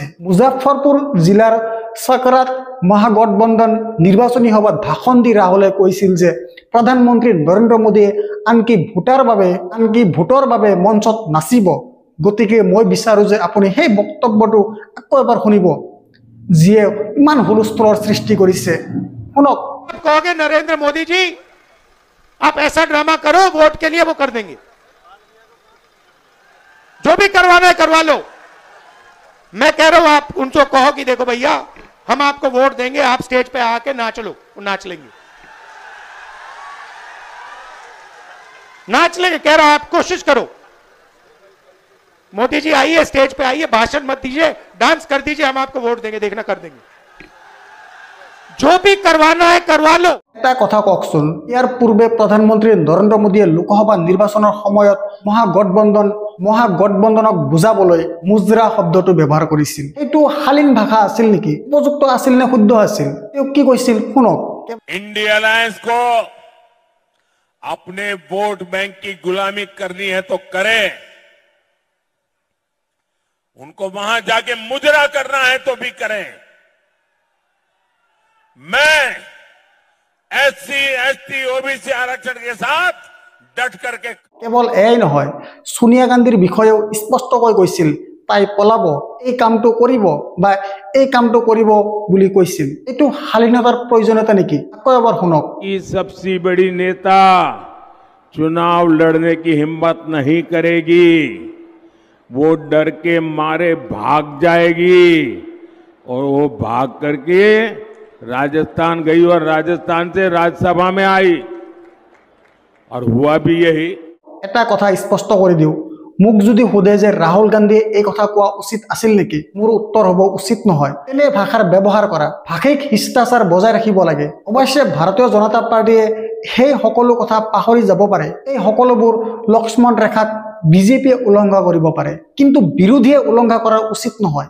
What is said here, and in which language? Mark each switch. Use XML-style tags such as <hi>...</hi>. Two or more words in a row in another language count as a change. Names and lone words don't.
<as>মুজাফৰপুৰ জিলাৰ চকৰাত মহাগঠবন্ধন নিৰ্বাচনী সভাত ভাষণ দি ৰাহুলে কৈছিল যে প্ৰধানমন্ত্ৰী নৰেন্দ্ৰ মোদীয়ে আনকি ভোটৰ বাবে মঞ্চত নাচিব। গতিকে মই বিচাৰোঁ যে আপুনি সেই বক্তব্যটো আকৌ এবাৰ শুনিব, যিয়ে ইমান হুলস্থুলৰ সৃষ্টি কৰিছে। শুনক।</as> <hi>कहोगे नरेंद्र मोदी जी आप ऐसा ड्रामा करो, वोट के लिए वो कर देंगे, जो भी करवाना है करवा लो। मैं कह रहा हूं आप उनको कहो कि देखो भैया हम आपको वोट देंगे, आप स्टेज पे आके नाच लो, वो नाच लेंगे, नाच लेंगे। कह रहा हूं आप कोशिश करो, मोदी जी आइए, स्टेज पे आइए, भाषण मत दीजिए, डांस कर दीजिए, हम आपको वोट देंगे, देखना कर देंगे। जो भी करवाना है करवा लो।</hi> <as>এটা কথা কওকচোন, ইয়াৰ পূৰ্বে প্ৰধানমন্ত্ৰী নৰেন্দ্ৰ মোদীয়ে লোকসভা নিৰ্বাচনৰ সময়ত মহাগঠবন্ধনক বুজাবলৈ মুজৰা শব্দটো ব্যৱহাৰ কৰিছিল। এইটো শালীন ভাষা আছিল নেকি, উপযুক্ত আছিল নে শুদ্ধ আছিল? তেওঁ কি কৈছিল শুনক।</as> <hi>इंडिया अलायंस को अपने वोट बैंक की गुलामी करनी है तो करें, उनको वहां जाके मुजरा करना है तो भी करें। मैं एससी एसटी ओबीसी आरक्षण के साथ डट करके।</hi> <as>কেৱল এয়াই নহয়, সোনিয়া গান্ধীৰ বিষয়েও স্পষ্টকৈ কৈছিল তাই পলাব, এই কামটো কৰিব বা এই কামটো কৰিব বুলি কৈছিল। এইটো শালীনতাৰ প্ৰয়োজনীয়তা নেকি? আকৌ এবাৰ শুনক।</as> <hi>की सबसे बड़ी नेता चुनाव लड़ने की हिम्मत नहीं करेगी, वो डर के मारे भाग जाएगी और वो भाग करके राजस्थान गई और राजस्थान से राज्यसभा में आई और हुआ भी यही।</hi> <as>এটা কথা স্পষ্ট কৰি দিওঁ, মোক যদি সোধে যে ৰাহুল গান্ধীয়ে এই কথা কোৱা উচিত আছিল নেকি, মোৰ উত্তৰ হ'ব উচিত নহয়। তেনে ভাষাৰ ব্যৱহাৰ কৰা, ভাষিক শিষ্টাচাৰ বজাই ৰাখিব লাগে। অৱশ্যে ভাৰতীয় জনতা পাৰ্টীয়ে সেই সকলো কথা পাহৰি যাব পাৰে। এই সকলোবোৰ লক্ষ্মণ ৰেখাক বিজেপিয়ে উলংঘা কৰিব পাৰে, কিন্তু বিৰোধীয়ে উলংঘা কৰা উচিত নহয়।</as>